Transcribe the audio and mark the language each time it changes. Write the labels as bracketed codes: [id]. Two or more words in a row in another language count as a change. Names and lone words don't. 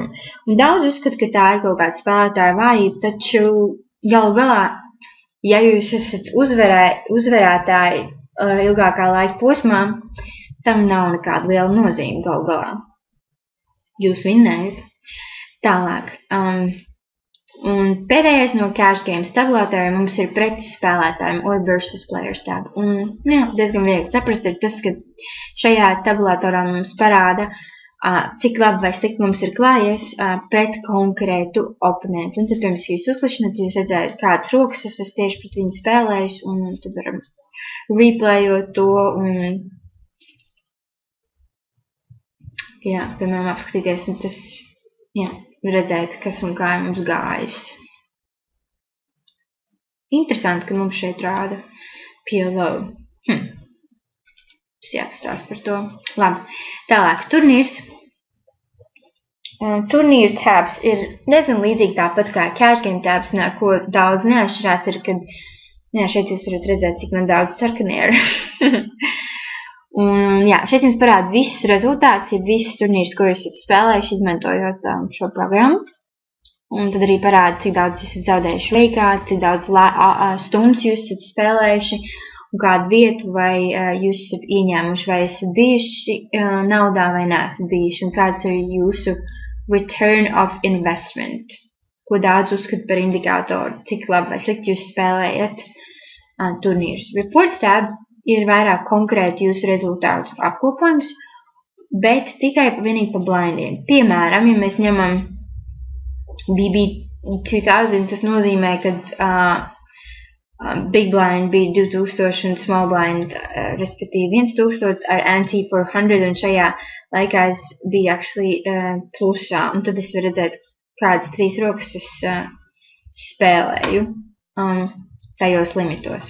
[lv] Un daudz uzskata, ka tā ir kaut kāda spēlētāja vājība, taču galu galā, ja jūs esat uzvarētāji ilgākā laika posmā, tam nav nekāda liela nozīme galu galā. Jūs vinnējat. Tālāk. Un pēdējais no [en] cash games [lv] tabulatoriem mums ir pretis spēlētājiem [en] or versus players tab. [lv] Un diezgan viegli saprast ir tas, ka šajā tabulatorā mums parāda, cik labi vai slikti mums ir klājies pret konkrētu oponentu. Un tad, pirms jūs uzklišanat, jūs redzējat, kādas rokas es esmu tieši pret viņu spēlējis, un tad varam replayot to un, piemēram, apskatīties, un tas, redzēt, kas un kā ir mums gājis. Interesanti, ka mums šeit rāda PLO. Tas jāpastās par to. Labi. Tālāk, turnīrs. Turnīru tabs ir diezgan līdzīgi tāpat kā [en] cash game [lv] tabs, ko daudz neatšķirās ir, kad, šeit jūs varat redzēt, cik man daudz sarkanie ir. Un, šeit jums parāda visus rezultātus, ja visus turnīrus, ko jūs esat spēlējuši, izmantojot šo programmu. Un tad arī parāda, cik daudz jūs esat zaudējuši veikā, cik daudz stundas jūs esat spēlējuši, un kādu vietu vai jūs esat ieņēmuši, vai esat bijuši naudā vai neesat bijuši, un kāds ir jūsu [en] return of investment, [lv] ko daudz uzskat par indikātoru, cik labi vai slikti jūs spēlējat turnīrus. [en] Reports tab [lv] ir vairāk konkrēti jūsu rezultātu apkopojums, bet tikai vienīgi pa blindiem. Piemēram, ja mēs ņemam BB2000, tas nozīmē, ka [en] Big Blind [lv] bija 2000 un [en] Small Blind, [lv] respektīvi 1000 ar ante 400, un šajā laikā es biju actually plusā, un tad es varu redzēt, kādas 3 rokas es spēlēju tajos limitos.